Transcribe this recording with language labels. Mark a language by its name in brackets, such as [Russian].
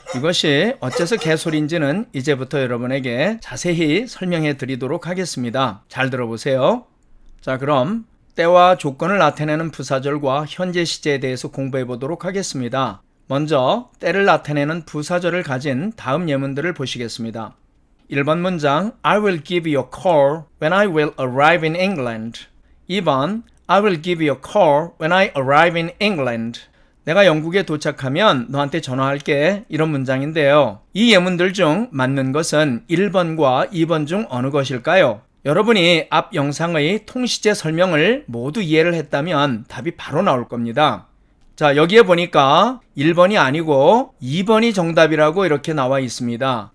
[Korean] 이것이 어째서 개소리인지는 이제부터 여러분에게 자세히 설명해 드리도록 하겠습니다. 잘 들어보세요. 자, 그럼 때와 조건을 나타내는 부사절과 현재 시제에 대해서 공부해 보도록 하겠습니다. 먼저 때를 나타내는 부사절을 가진 다음 예문들을 보시겠습니다. 1번 문장 [English] I will give you a call when I will arrive in England. 2번 I will give you a call when I arrive in England. [Korean] 내가 영국에 도착하면 너한테 전화할게. 이런 문장인데요. 이 예문들 중 맞는 것은 1번과 2번 중 어느 것일까요? 여러분이 앞 영상의 통시제 설명을 모두 이해를 했다면 답이 바로 나올 겁니다. 자, 여기에 보니까 1번이 아니고 2번이 정답이라고 이렇게 나와 있습니다.